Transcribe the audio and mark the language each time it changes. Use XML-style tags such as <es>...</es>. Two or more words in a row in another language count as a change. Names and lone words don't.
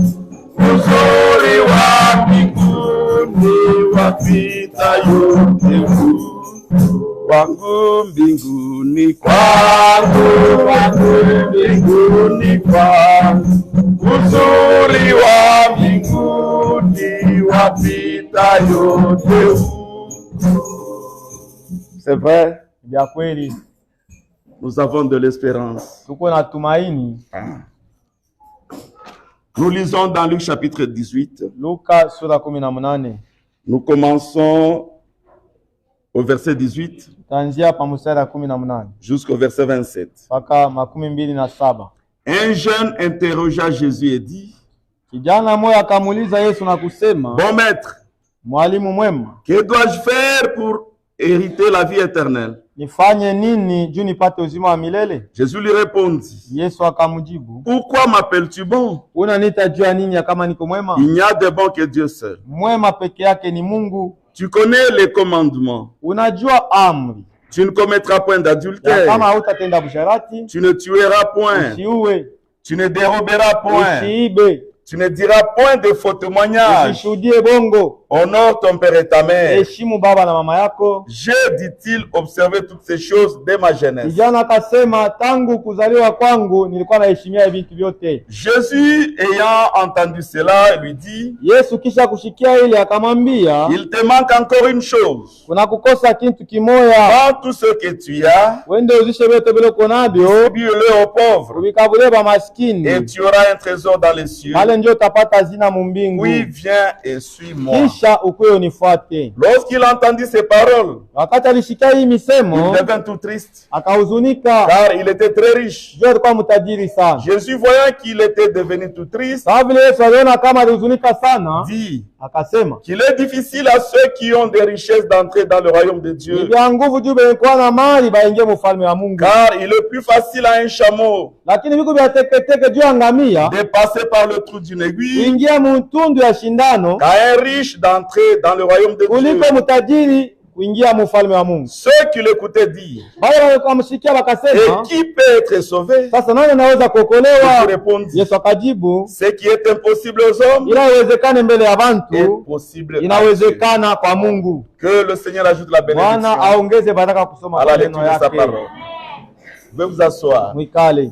<sw>Uzuri wa mbinguni wapita yote huko. wangu mbinguni kwangu, wangu mbinguni kwangu, uzuri wa mbinguni wapita yote.</sw> <fr>C'est vrai,</fr> <sw>vya kweli,</sw> <fr>nous avons de l'espérance.</fr> <sw>tuko na tumaini.</sw> <fr>Nous lisons dans Luc chapitre 18.</fr> <sw>Luka sura 18.</sw> <fr>Nous commençons au verset 18</fr> <sw>tanzia pa mstari 18</sw> <fr>jusqu'au verset 27.</fr> <sw>mpaka 27.</sw> <fr>Un jeune interrogea Jésus et dit,</fr> <sw>kijana moja akamuuliza Yesu na kusema,</sw> <fr>bon maître,</fr> <sw>mwalimu mwema,</sw> <fr>que dois-je faire pour hériter la vie éternelle?</fr> <sw>nifanye nini juu nipate uzima wa milele?</sw> <fr>Jésus lui répondit,</fr> <sw>Yesu akamjibu,</sw> <fr>pourquoi m'appelles-tu bon?</fr> <sw>unaniita juu ya nini kama niko mwema?</sw> <fr>Il n'y a de bon que Dieu seul.</fr> <sw>Mwema peke yake ni Mungu.</sw> <fr>Tu connais les commandements.</fr> <sw>Unajua amri,</sw> <fr>Tu ne commettras point</fr> <sw>ya</sw> <fr>d'adultère.</fr> <sw>kama hautatenda busharati,</sw> <fr>Tu ne tueras point.</fr> <sw>usiue,</sw> <fr>Tu ne déroberas point.</fr> <sw>usiibe,</sw> <fr>Tu ne diras point de faux témoignages.</fr> <sw>usishuhudie bongo,</sw> <fr>Honore ton père et ta mère.</fr> <sw>heshimu baba na mama yako.</sw> <fr>J'ai, dit-il, observé toutes ces choses dès ma jeunesse.</fr> <sw>Kijana akasema, tangu kuzaliwa kwangu nilikuwa naheshimia vitu vyote.</sw> <fr>Jésus, ayant entendu cela, lui dit,</fr> <sw>Yesu kisha kushikia ile akamwambia,</sw> <fr>il te manque encore une chose.</fr> <sw>kuna kukosa kitu kimoya.</sw> <fr>Prends tout ce que tu as,</fr> <sw>Wende uzishe vyote vile uko navyo,</sw> <fr>distribue-le aux pauvres,</fr> <sw>ubikabulie ba</sw> <fr>et</fr> <sw>maskini,</sw> <fr>tu auras un trésor dans les cieux.</fr> <sw>pale ndio utapata hazina mu mbingu.</sw> <fr>Oui, viens et suis-moi.</fr> <sw>Kisha ukuye unifuate.</sw> <fr>Lorsqu'il entendit ces paroles,</fr> <sw>Wakati alishikia hii</sw> <fr>il</fr> <sw>misemo,</sw> <fr>devint tout triste,</fr> <sw>akahuzunika,</sw> <fr>car il était très riche.</fr> <sw>juu alikuwa mtajiri sana.</sw> <fr>Jésus, voyant qu'il était devenu tout triste,</fr> <sw>Sawa vile Yesu aliona kama alihuzunika sana,</sw> <fr>dit</fr> <sw>akasema,</sw> <fr>qu'il est difficile à ceux qui ont des richesses d'entrer dans le royaume de</fr> <sw>ni</sw> <fr>Dieu,</fr> <sw>vya nguvu juu benikuwa na mali baingie mufalme wa Mungu,</sw> <fr>car il est plus facile à un chameau</fr> <sw>lakini viku vya teketeke juu ya ngamia</sw> <fr>de passer par le trou d'une aiguille</fr> <sw>kuingia mutundu ya shindano</sw> <fr>qu'à un riche d'entrer dans le royaume de Dieu.</fr> <sw>kuliko mtajiri kuingia mufalme wa Mungu.</sw> <fr>Ceux qui l'écoutaient dire,</fr> <sw>Bale wakamshikia</sw> <fr>et</fr> <sw>wakasema,</sw> <fr>qui peut être sauvé?</fr> <sw>sasa nani anaweza</sw> <fr>Jésus</fr> <sw>kuokolewa?</sw> <fr>répondit,</fr> <sw>Yesu akajibu,</sw> <fr>ce qui est impossible aux hommes</fr> <sw>inawezekana mbele ya</sw> <fr>est</fr> <sw>bantu,</sw> <fr>possible à Dieu.</fr> <sw>inawezekana kwa Mungu.</sw> <fr>Que le Seigneur ajoute la</fr> <sw>Bwana</sw> <fr>bénédiction</fr> <sw>aongeze baraka kusoma</sw> <fr>à la</fr> <sw>maneno</sw> <fr>lecture de sa</fr> <sw>yake.</sw> <fr>parole. Vous pouvez vous asseoir.</fr> <sw>Mwikale.</sw>